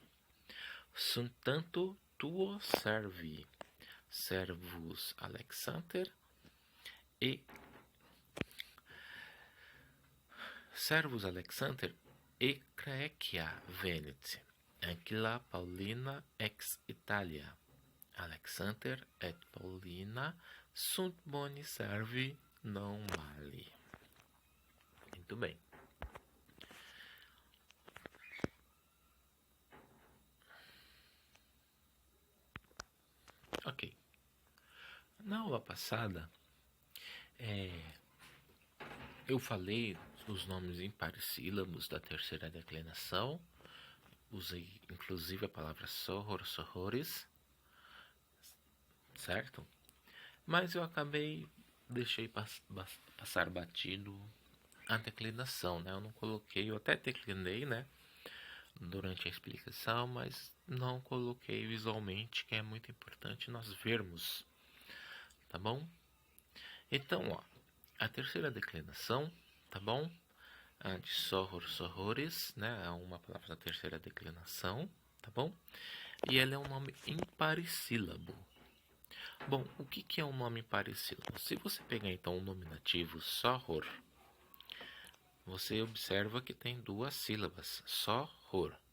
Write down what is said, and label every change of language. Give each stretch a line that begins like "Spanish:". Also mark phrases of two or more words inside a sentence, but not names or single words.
Latin: Sunt tanto tuo servus Alexander e Crecia venit, Ancila Paulina ex Italia. Alexander et Paulina sunt boni servi non mali.
Portuguese: Muito bem. Ok. Na aula passada, eu falei os nomes imparissílabos da terceira declinação. Usei inclusive a palavra
Latin: soror, sorores,
Portuguese: certo? Mas eu deixei passar batido a declinação, Eu não coloquei, eu até declinei, durante a explicação, mas não coloquei visualmente, que é muito importante nós vermos, tá bom? Então, a terceira declinação, tá bom? A de
Latin: soror, sorores,
Portuguese: É uma palavra da terceira declinação, tá bom? E ela é um nome imparissílabo. Bom, o que é um nome imparissílabo? Se você pegar então o nominativo soror, você observa que tem duas sílabas, soror.